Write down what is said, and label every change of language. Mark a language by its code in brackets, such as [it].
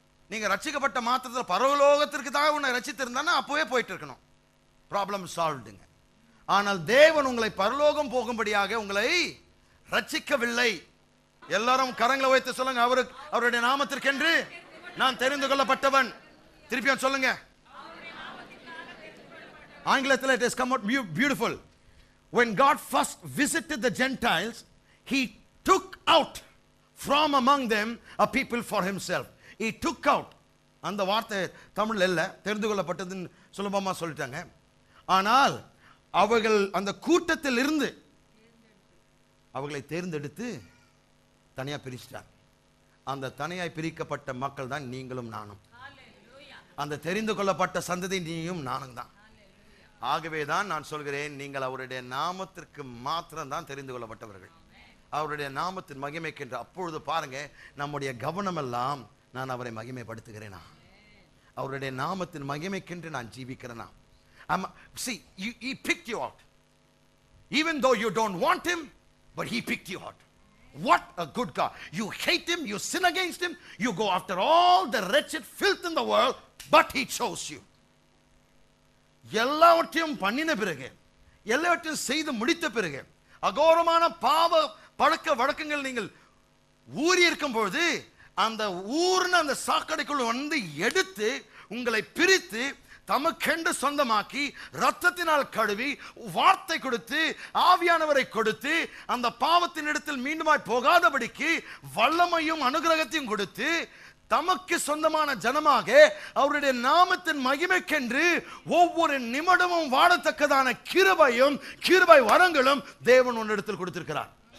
[ta] நீங்க ரட்சிக்கப்பட்ட மாத்திரத்தில் பரலோகத்திற்கு தான் உன்னை ரட்சித்திருந்தானா அப்பவே போயிட்டு இருக்கணும். [en] Problem சால்வ்டுங்க. [ta] ஆனால் தேவன் உங்களை பரலோகம் போகும்படியாக உங்களை ரட்சிக்கவில்லை. எல்லாரும் கரங்களை வைத்து சொல்லுங்க, அவருடைய நாமத்திற்கென்று நான் தெரிந்து கொள்ளப்பட்டவன். திருப்பியும் சொல்லுங்க. ஆங்கிலத்தில் [en] it has come out beautiful. When God first visited the Gentiles, he took out from among them a people for himself. He took out. [ta] அந்த வார்த்தை தமிழ்ல இல்ல, தெரிந்து கொள்ளப்பட்டதுன்னு சுலபமா சொல்லிட்டாங்க. ஆனால் அவர்கள் அந்த கூட்டத்தில் இருந்து அவர்களை தேர்ந்தெடுத்து தனியா பிரிச்சிட்டார். அந்த தனியாய் பிரிக்கப்பட்ட மக்கள் தான் நீங்களும் நானும். அந்த தெரிந்து கொள்ளப்பட்ட சந்ததி நீயும் நானும் தான். ஆகவே தான் நான் சொல்கிறேன், நீங்கள் அவருடைய நாமத்திற்கு மாத்திரம் தான் தெரிந்து கொள்ளப்பட்டவர்கள், அவருடைய நாமத்தின் மகிமைக்கென்று. அப்பொழுது பாருங்க, நம்முடைய கவனம் எல்லாம் நான் அவரை மகிமைப்படுத்துகிறேனா, அவருடைய நாமத்தின் மகிமைக்கென்று நான் ஜீவிக்கிறேனா. [en] See, he picked you out. Even though you don't want him, but he picked you out. What a good God. You hate him, you sin against him, you go after all the wretched filth in the world, but he chose you. [ta] எல்லாவற்றையும் பண்ணின பிறகு, எல்லாவற்றையும் செய்து முடித்த பிறகு, அகோரமான பாவ பழக்க வழக்கங்கள் நீங்கள் ஊறி இருக்கும் பொழுது, அந்த ஊர்ன அந்த சாக்கடைக்குள் எடுத்து உங்களை பிரித்து தமக்கென்று சொந்தமாக்கி ரத்தத்தினால் கழுவி வார்த்தை கொடுத்து ஆவியானவரை கொடுத்து அந்த பாவத்தின் இடத்தில் மீண்டுமாய் போகாதபடிக்கு வல்லமையும் அனுகிரகத்தையும் கொடுத்து தமக்கு சொந்தமான ஜனமாக அவருடைய நாமத்தின் மகிமைக்கென்று ஒவ்வொரு நிமிடமும் வாழத்தக்கதான கிருபையும் கிருபை வரங்களும் தேவன் உன்னிடத்தில் கொடுத்திருக்கிறார்.